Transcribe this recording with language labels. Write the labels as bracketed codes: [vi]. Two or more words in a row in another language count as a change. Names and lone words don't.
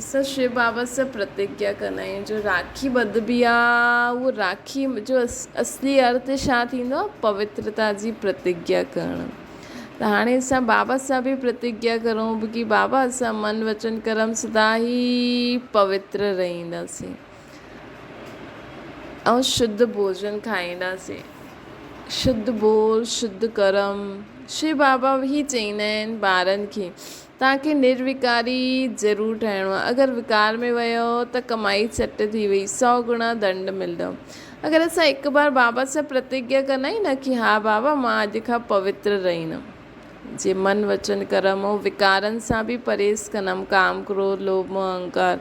[sd] असां शिव बाबा सां प्रतिज्ञा कंदा आहियूं। जो राखी ॿधबी आहे, उहो राखी जो असली अर्थ छा थींदो आहे, पवित्रता जी प्रतिज्ञा करणु। त हाणे असां बाबा सां बि प्रतिज्ञा करूं कि बाबा असां मन वचन कर्म सदा ई पवित्र रहंदासीं ऐं शुद्ध भोजन खाईंदासीं। शुद्ध बोल, शुद्ध कर्म। शिव बाबा ई चईंदा आहिनि ॿारनि खे तव्हांखे निर्विकारी ज़रूरु ठहिणो आहे। अगरि विकार में वियो त कमाई चट थी वई, 100 गुणा दंड मिलंदो। अगरि असां हिकु बार बाबा सां प्रतिज्ञा कंदा आहियूं न कि हा बाबा मां अॼु खां पवित्र रहंदमि, जे मन वचन कर्म ऐं विकारनि सां बि परहेज़ कंदमि, काम क्रोध लोभ मोह अहंकार।